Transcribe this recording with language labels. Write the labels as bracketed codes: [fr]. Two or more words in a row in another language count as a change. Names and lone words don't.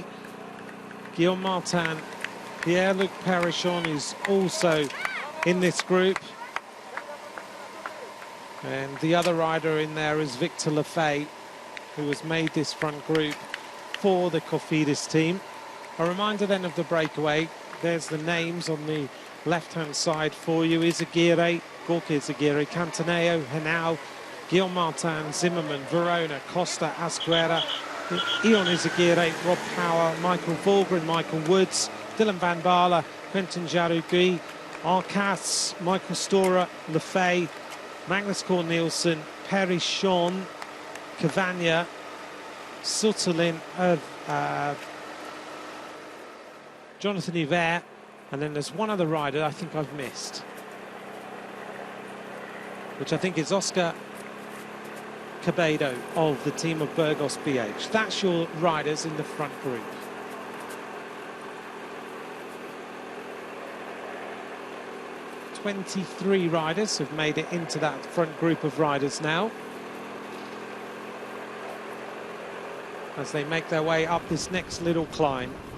[en] Guillaume Martin, Pierre-Luc Perichon is also in this group. And the other rider in there is Victor Lafay, who has made this front group for the Cofidis team. A reminder then of the breakaway. There's the names on the left-hand side for you. Izagirre, Gorka Izagirre, Cantaneo, Henao, Guillaume Martin, Zimmerman, Verona, Costa, Asquera, Ion Izagirre, Rob Power, Michael Volgren, Michael Woods, Dylan Van Baarle, Quentin Jarugui, Arcas, Michael Storer, Lefay, Magnus Cort Nielsen, Perry Sean, Cavagna, Sutterlin, Jonathan Hubert, and then there's one other rider I think I've missed, which I think is Oscar Cabello of the team of Burgos BH. That's your riders in the front group. "23 riders have made it into that front group of riders now, as they make their way up this next little climb.